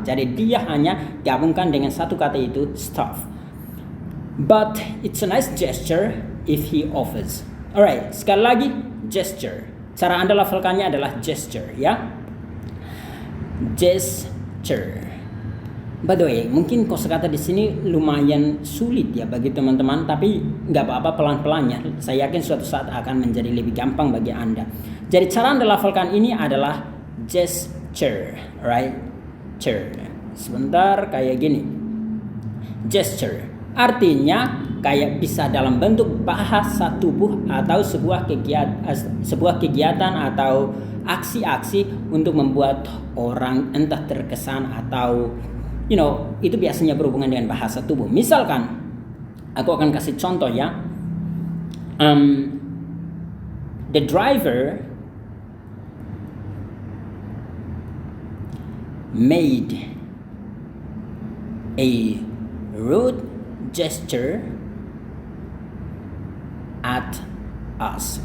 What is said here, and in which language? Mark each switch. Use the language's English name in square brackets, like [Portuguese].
[Indonesian] Jadi dia hanya gabungkan dengan satu kata itu stuff. [English] But it's a nice gesture if he offers. [Indonesian] Alright, sekali lagi gesture. Cara Anda lafalkannya adalah gesture ya. Gesture. By the way, mungkin kosakata di sini lumayan sulit ya bagi teman-teman, tapi nggak apa-apa, pelan-pelan ya. Saya yakin suatu saat akan menjadi lebih gampang bagi Anda. Jadi cara Anda lafalkan ini adalah gesture, right? Sebentar, kayak gini. Gesture artinya kayak bisa dalam bentuk bahasa tubuh atau sebuah kegiatan atau aksi-aksi untuk membuat orang entah terkesan atau itu biasanya berhubungan dengan bahasa tubuh. Misalkan, aku akan kasih contoh ya. [English] The driver made a rude gesture at us.